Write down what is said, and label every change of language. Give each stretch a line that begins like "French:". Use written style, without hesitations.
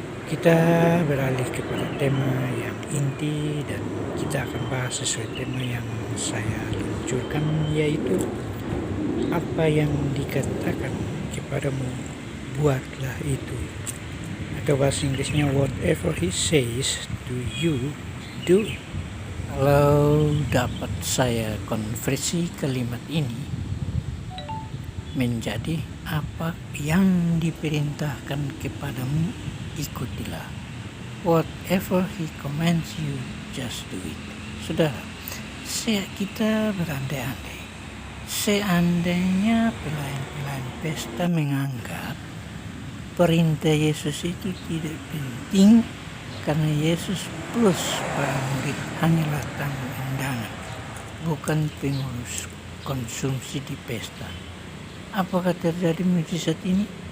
Indonesian: Kita beralih kepada tema yang inti, dan kita akan bahas sesuai tema yang saya luncurkan, yaitu apa yang dikatakan kepadamu, buatlah itu. Atau bahasa Inggrisnya,
English: whatever he says to you, do it.
Indonesian: Kalau dapat saya konversi kalimat ini menjadi apa yang diperintahkan kepadamu, ikutilah.
English: Whatever he commands you, just do it.
Indonesian: Saudara, kita berandai-andai, seandainya pelayan-pelayan pesta menganggap perintah Yesus itu tidak penting karena Yesus plus para murid hanyalah tamu undangan, bukan pengurus konsumsi di pesta, apakah terjadi mujizat ini?